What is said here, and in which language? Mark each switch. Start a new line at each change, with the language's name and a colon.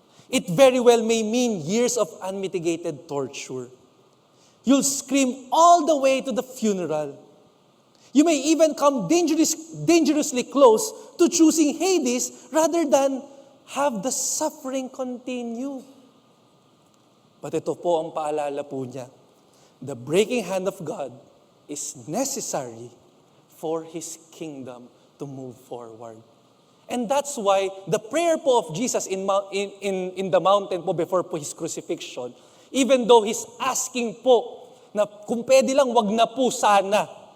English: It very well may mean years of unmitigated torture. You'll scream all the way to the funeral. You may even come dangerously close to choosing Hades rather than have the suffering continue.
Filipino: But ito po ang paalala po niya.
English: The breaking hand of God is necessary for His kingdom to move forward. And that's why the prayer po of Jesus in the mountain po before po His crucifixion, even though He's asking po
Filipino: na kung pwede lang, wag na po sana.